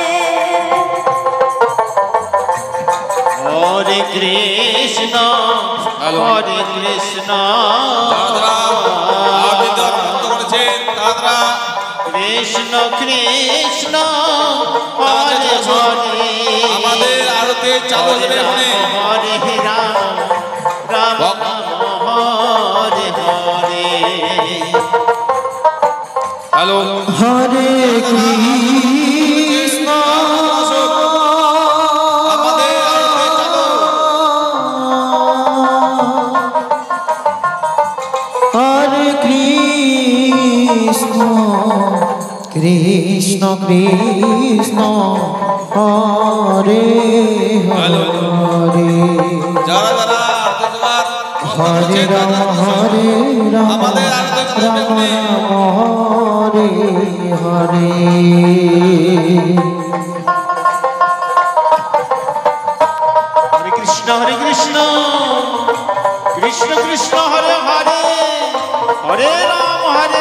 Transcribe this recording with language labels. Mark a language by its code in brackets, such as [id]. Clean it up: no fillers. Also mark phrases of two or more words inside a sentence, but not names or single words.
[sa] Hare Krishna Hare Krishna Krishna Krishna Hare Hare [bn] আমাদের আরতে চালু হবে এখানে [sa] Hare Rama Hare Hare [bn] হ্যালো [sa] Hare Krishna [bn] আমাদের আরতে চালু [sa] Hare Krishna Krishna Krishna Hare Hare [bn] যারা যারা আরতে তোমার [sa] Hare Rama [bn] আমাদের আরতে চালু [sa] Rama Rama Hare Hare Krishna Krishna Krishna Hare Hare Hare Rama